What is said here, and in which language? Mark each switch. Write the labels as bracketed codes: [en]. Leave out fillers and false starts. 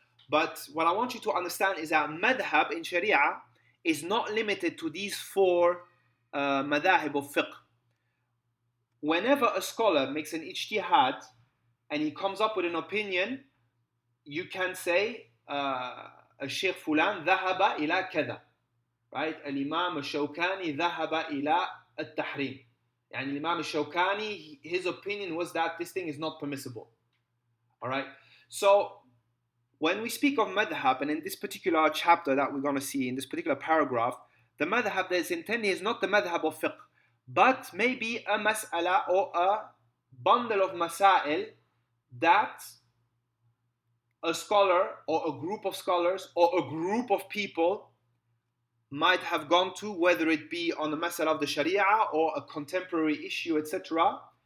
[en] But what I want you to understand is that madhab in Sharia is not limited to these four madhahib of fiqh. Whenever a scholar makes an ijtihad and he comes up with an opinion, you can say [ar] الشيخ فلان ذهب إلى كذا, [en] right? [ar] الإمام الشوكاني ذهب إلى التحريم. يعني الإمام الشوكاني, [en] his opinion was that this thing is not permissible. All right? So when we speak of madhab, and in this particular chapter that we're going to see, in this particular paragraph, the madhab that is intended is not the madhab of fiqh, but maybe a mas'ala or a bundle of masail that a scholar or a group of scholars or a group of people might have gone to, whether it be on the mas'ala of the sharia or a contemporary issue, etc.